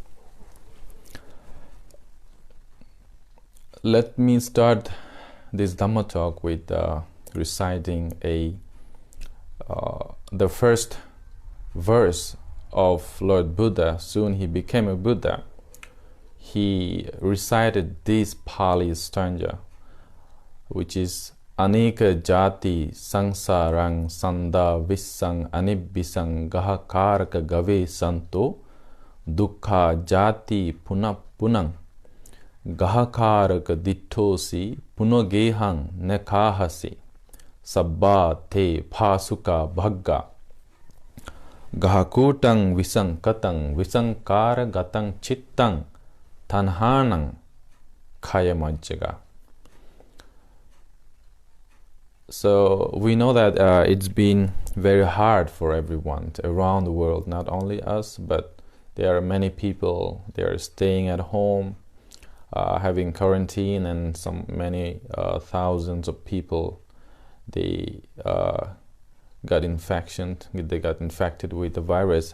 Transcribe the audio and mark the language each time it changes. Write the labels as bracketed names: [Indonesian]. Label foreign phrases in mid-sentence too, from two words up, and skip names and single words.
[English] Let me start this Dhamma talk with reciting the first verse of Lord Buddha. Soon he became a Buddha. He recited this Pali stanza, which is Aneka [Pali] jati sangsarang sanda vissang anibbisang gahakaraka gave santo dukkha jati punang gahakaraka dittosi punogehang nekahasi sabba te phasuka bhagga gahakutang visankatang visankara gatang chittang tanhanang kayamajjaga. [English] So we know that it's been very hard for everyone around the world, not only us, but there are many people, they are staying at home, having quarantine, and many thousands of people, they got infected with the virus.